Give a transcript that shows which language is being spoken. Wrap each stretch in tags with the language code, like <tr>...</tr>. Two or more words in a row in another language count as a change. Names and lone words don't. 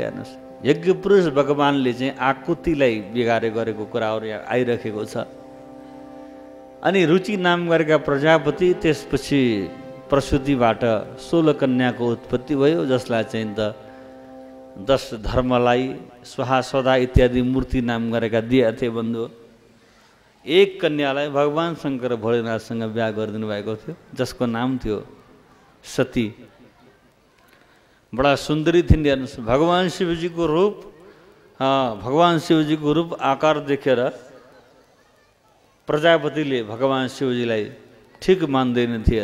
<ne>हेर्नुहोस् यज्ञ पुरुष भगवानले चाहिँ आकुतिलाई बिगारे गरेको कुराहरू यहाँ आइरहेको छ। अनि रुचि नाम गरेका प्रजापति त्यसपछि प्रसूतिबाट 16 कन्याको उत्पत्ति भयो, जसलाई चाहिँ त 10 धर्मलाई स्वाहा सदा इत्यादि मूर्ति नाम गरेका दिएका थिए बन्धु। एक कन्यालाई भगवान शङ्कर भोलेनाथसँग बिहा गरिदिनु भएको थियो, जसको नाम थियो सती। बडा सुन्दरी थिइन्। हेर्नुहोस् भगवान शिवजीको रूप आकार देखेर प्रजापतिले भगवान शिवजीलाई ठिक मान्दैन थिए।</ne>